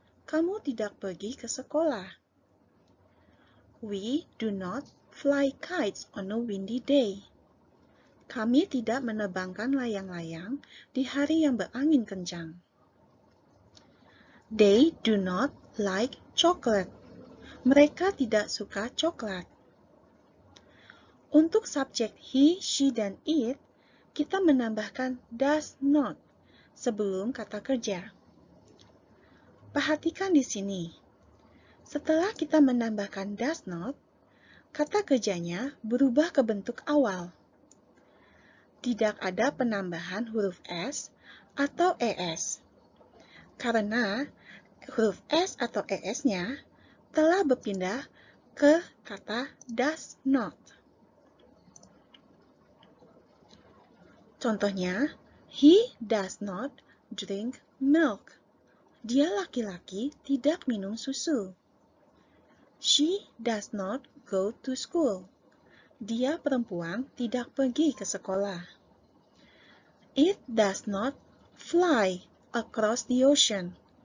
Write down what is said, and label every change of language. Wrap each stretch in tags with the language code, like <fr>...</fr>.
<id>Kamu tidak pergi ke sekolah.</id> <en>We do not fly kites on a windy day.</en> <id>Kami tidak menebangkan layang-layang di hari yang berangin kencang.</id> <en>They do not like chocolate.</en> <id>Mereka tidak suka coklat. Untuk subjek he, she, dan it, kita menambahkan does not sebelum kata kerja. Perhatikan di sini. Setelah kita menambahkan does not, kata kerjanya berubah ke bentuk awal. Tidak ada penambahan huruf S atau ES. Karena huruf S atau ES-nya telah berpindah ke kata does not. Contohnya,</id> <en>he does not drink milk.</en> <id>Dia laki-laki tidak minum susu.</id> <en>She does not go to school.</en> <id>Dia perempuan tidak pergi ke sekolah.</id> <en>It does not fly across the ocean.</en>